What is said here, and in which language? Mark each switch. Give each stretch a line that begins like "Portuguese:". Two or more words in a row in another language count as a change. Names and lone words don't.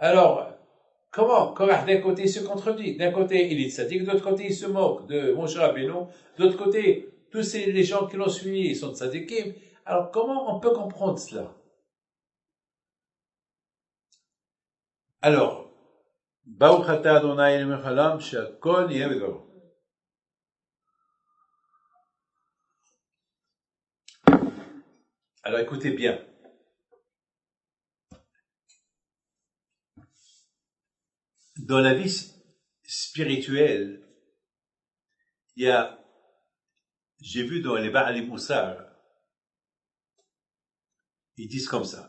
French: Alors, comment Korach, d'un côté, se contredit. D'un côté, il est tzaddik, de l'autre côté, il se moque de Moshe Rabbeinu. De l'autre côté, tous les gens qui l'ont suivi sont tzaddikim. Alors, comment on peut comprendre cela? Alors,
Hebrew: ברוך אתה ה' אלוקינו מלך העולם, שהכל נהיה בדברו.
French: Alors, écoutez bien. Dans la vie spirituelle, il y a, j'ai vu dans les
Hebrew: בעל מוסר,
French: ils disent comme ça.